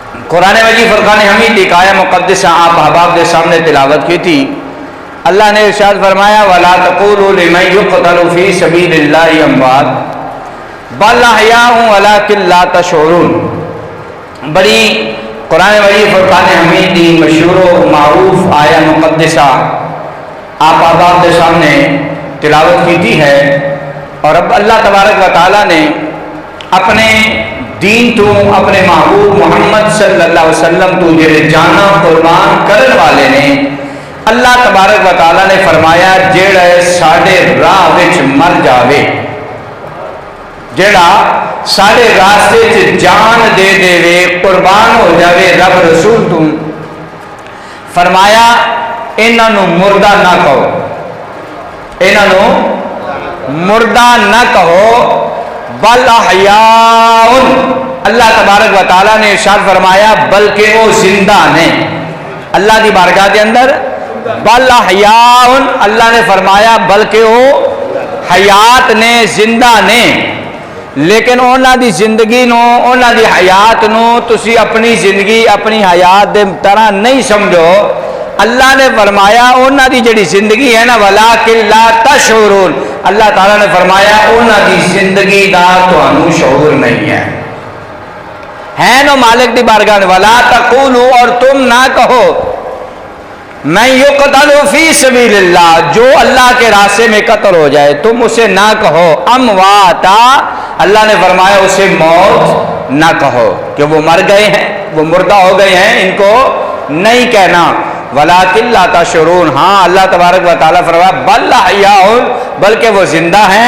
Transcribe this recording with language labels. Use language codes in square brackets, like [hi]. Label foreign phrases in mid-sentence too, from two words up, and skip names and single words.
[ur] قرآن مجید فرقان حمید ایک آیہ مقدسہ آپ احباب کے سامنے تلاوت کی تھی. اللہ نے ارشاد فرمایا [ar] وَلَا تَقُولُوا لِمَن يُقْتَلُ فِي سَبِيلِ اللَّهِ أَمْوَاتٌ بَلْ أَحْيَاءٌ وَلَٰكِن لَّا تَشْعُرُونَ. [ur] بڑی قرآن مجید فرقان حمید کی مشہور و معروف آیہ مقدسہ آپ احباب کے سامنے تلاوت کی تھی ہے. [pa] اور اب اللہ تبارک و تعالیٰ نے اپنے دین تو اپنے محبوب محمد صلی اللہ علیہ وسلم تو جڑے جانا قربان کرن والے نے اللہ تبارک و تعالیٰ نے فرمایا جڑا ساڈے راہ وچ مر جاوے, جڑا ساڈے راستے چ جان دے دے قربان ہو جاوے رب رسول تو, فرمایا انہاں نو مردہ نہ کہو, انہاں نو مردہ نہ کہو [ar] بل احیاء. [ur] اللہ تبارک و تعالیٰ نے ارشاد فرمایا بلکہ وہ زندہ نے. اللہ کی بارگاہ کے اندر [ar] بل احیاء [ur] اللہ نے فرمایا بلکہ وہ حیات نے, زندہ نے. [pa] لیکن انہاں دی زندگی نو انہاں دی حیات نو تسی اپنی زندگی اپنی حیات دے طرح نہیں سمجھو. اللہ نے فرمایا انہاں دی جڑی زندگی ہے نا [ar] وَلَٰكِن لَّا تَشْعُرُونَ, [pa] اللہ تعالیٰ نے فرمایا انہاں دی زندگی دا تانوں شعور نہیں ہے نو مالک دی بارگاہ میں [ar] وَلَا تَقُولُوا [ur] اور تم نہ کہو [ar] مَن يُقْتَلُ فِي سَبِيلِ اللَّهِ [ur] جو اللہ کے راستے میں قتل ہو جائے تم اسے نہ کہو [pa] امواتا. [ur] اللہ نے فرمایا اسے موت نہ کہو کہ وہ مر گئے ہیں, وہ مردہ ہو گئے ہیں, ان کو نہیں کہنا. [ar] وَلَٰكِن لَّا تَشْعُرُونَ [ur] ہاں اللہ تبارک و تعالیٰ فرمایا [ar] بل احیاء [ur] بلکہ وہ زندہ ہیں.